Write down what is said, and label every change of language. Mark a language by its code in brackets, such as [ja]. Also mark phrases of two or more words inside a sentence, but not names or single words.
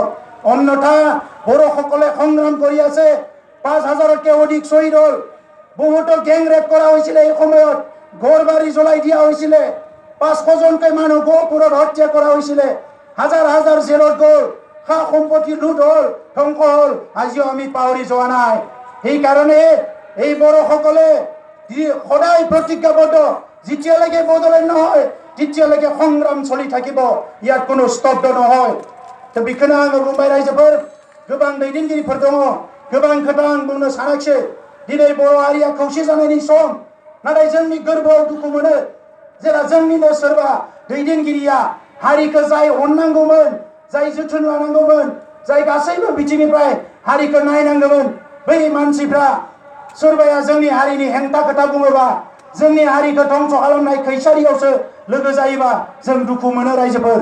[as] অন্যথা বড়োসকলে সংগ্ৰাম কৰি আছে, 5,000তকৈ অধিক শ্বহীদ হ'ল, বহুতো গেং ৰেপ কৰা হৈছিলে, এই সময়ত ঘৰ বাৰী জ্বলাই দিয়া হৈছিলে, 500জনকৈ মানুহ গহপুৰত হত্যা কৰা হৈছিলে, হাজাৰ হাজাৰ জেলত গ'ল, সা সম্পত্তি লুট হ'ল, ধ্বংস হ'ল, আজিও আমি পাহৰি যোৱা নাই। সেইকাৰণে এই বড়োসকলে সদায় প্ৰতিজ্ঞাবদ্ধ, যেতিয়ালৈকে বড়োলেণ্ড নহয় তেতিয়ালৈকে সংগ্ৰাম চলি থাকিব, ইয়াত কোনো স্তব্ধ নহয়। [brx] दा बेखौनो आङो बुंबाय रायजोफोर, गोबां दैदेनगिरिफोर दङ, गोबां खोथा आं बुंनो सानाखिसै। दिनै बर' हारिया खौसे जानायनि सम, नाथाय जोंनि गोरबोआव दुखु मोनो जेला जोंनिनो सोरबा दैदेनगिरिया हारिखौ जाय अननांगौमोन, जाय जोथोन लानांगौमोन, जाय गासैबो बिथिंनिफ्राय हारिखौ नायनांगौमोन, बै मानसिफ्रा सोरबाया जोंनि हारिनि हेंथा खोथा बुङोबा, जोंनि हारिखौ ध्वंस खालामनाय खैसारियावसो लोगो जायोबा जों दुखु मोनो रायजोफोर।